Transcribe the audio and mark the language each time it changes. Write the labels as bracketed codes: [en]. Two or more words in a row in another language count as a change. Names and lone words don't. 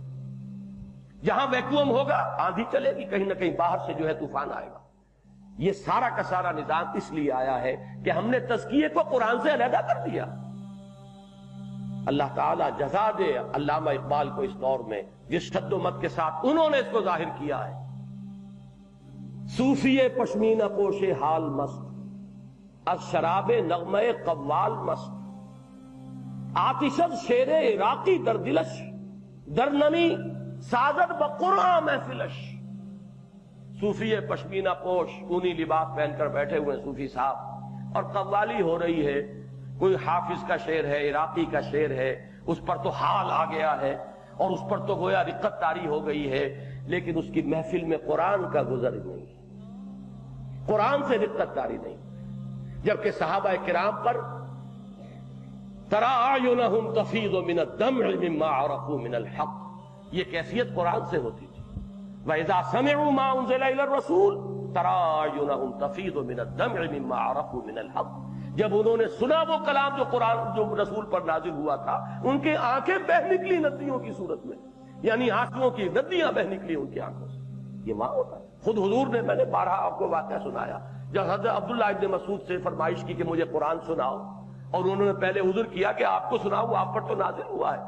[ur] جہاں ویکوم ہوگا آندھی چلے گی، کہیں نہ کہیں باہر سے جو ہے طوفان آئے گا۔ یہ سارا کا سارا نظام اس لیے آیا ہے کہ ہم نے تزکیے کو قرآن سے علیحدہ کر دیا۔ اللہ تعالیٰ جزا دے علامہ اقبال کو اس دور میں جس شد و مد کے ساتھ انہوں نے اس کو ظاہر کیا ہے۔ [fa] صوفی پشمینہ پوش حال مست، از شراب نغمہ قوال مست، آتشد شیر عراقی در دلش، در نمی سازد بقرآن محفلش۔ صوفی پشمینہ پوش [ur] اونی لباس پہن کر بیٹھے ہوئے صوفی صاحب، اور قوالی ہو رہی ہے، کوئی حافظ کا شعر ہے، عراقی کا شعر ہے، اس پر تو حال آ گیا ہے اور اس پر تو گویا رقت طاری ہو گئی ہے، لیکن اس کی محفل میں قرآن کا گزر نہیں، قرآن سے رقت طاری نہیں۔ جبکہ صحابہ کرام پر [ar] ترى اعینہم تفیض من الدمع مما عرفوا من الحق، [ur] یہ کیفیت قرآن سے ہوتی تھی۔ [ar] وَإِذَا سَمِعُوا مَا أُنزِلَ إِلَى الرَّسُولِ تَرَىٰ أَعْيُنَهُمْ تَفِيضُ مِنَ الدَّمْعِ مِمَّا عَرَفُوا مِنَ الْحَقِّ، [ur] جب انہوں نے سنا وہ کلام جو قرآن جو رسول پر نازل ہوا تھا، ان کی آنکھیں بہہ نکلی ندیوں کی صورت میں، یعنی آنسوؤں کی ندیاں بہہ نکلی ان کی آنکھوں سے۔ یہ ماں ہوتا ہے۔ خود حضور نے، میں نے بارہا آپ کو واقعہ سنایا، جب حضرت عبداللہ ابن مسعود سے فرمائش کی کہ مجھے قرآن سناؤ، اور انہوں نے پہلے عذر کیا کہ آپ کو سناؤ، آپ پر تو نازل ہوا ہے۔